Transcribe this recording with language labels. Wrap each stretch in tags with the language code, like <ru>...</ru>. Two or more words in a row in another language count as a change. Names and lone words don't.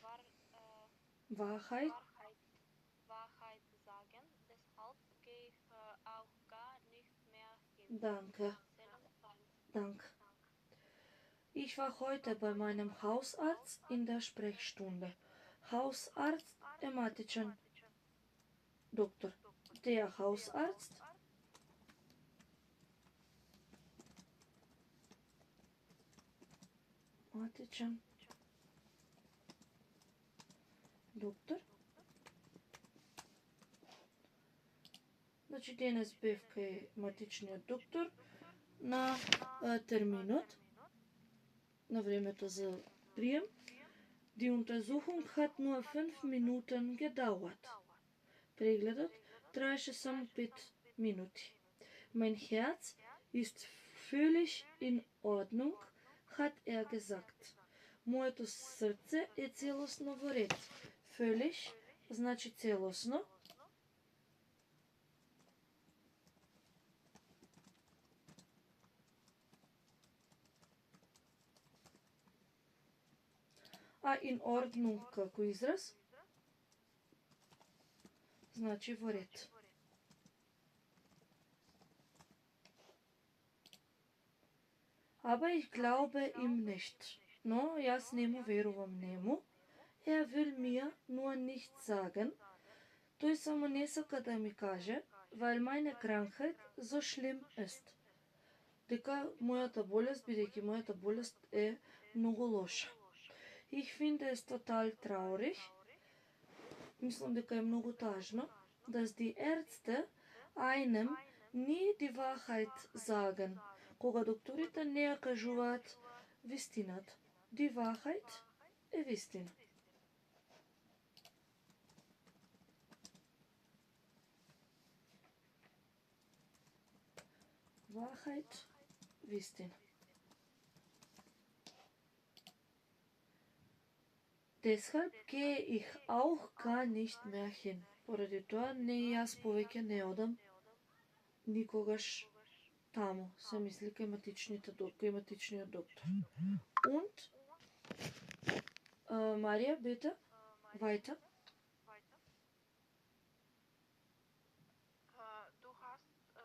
<de>Wahrheit. Wahrheit sagen. Deshalb gehe ich auch gar nicht mehr hin. Danke. Danke. Ich war heute bei meinem Hausarzt in der Sprechstunde.</de> <mk>Hausarzt ематичен доктор.</mk> <de>Der Hausarzt</de> <mk>ематичен доктор. Значи денес бев кај матичниот доктор на терминот, на времето за прием.</mk> <de>Die Untersuchung hat nur 5 Minuten gedauert.</de> <mk>Прегледот траеше само 5 минути.</mk> <de>Mein Herz ist völlig in Ordnung, hat er gesagt.</de> <mk>Моето срце е целосно во ред. Völlig значи целосно. А</mk> <de>in Ordnung</de> <mk>како израз значи во ред.</mk> <de>Aber ich glaube ihm nicht.</de> <mk>Но јас не му верувам нему.</mk> <de>Er will mir nur nicht sagen.</de> <mk>Тој само не сака да ми каже,</mk> <de>weil meine Krankheit so schlimm ist.</de> <mk>Дека мојата болест, бидејќи мојата болест е многу лоша.</mk> <de>Ich finde es total traurig.</de> <mk>Мислам дека е многу тажно,</mk> <de>dass die Ärzte einem nie die Wahrheit sagen.</de> <mk>Кога докторите не ја кажуваат вистината.</mk> <de>Die Wahrheit</de> <mk>е вистина. Wahrheit, вистина.</mk> <de>Deshalb gehe ich auch gar nicht mehr hin.</de> <mk>Поради тоа не и јас повеќе не одам никогаш таму, се мисли кај матичниот доктор.</mk> <de>Und Maria, bitte, weiter. Du hast</de>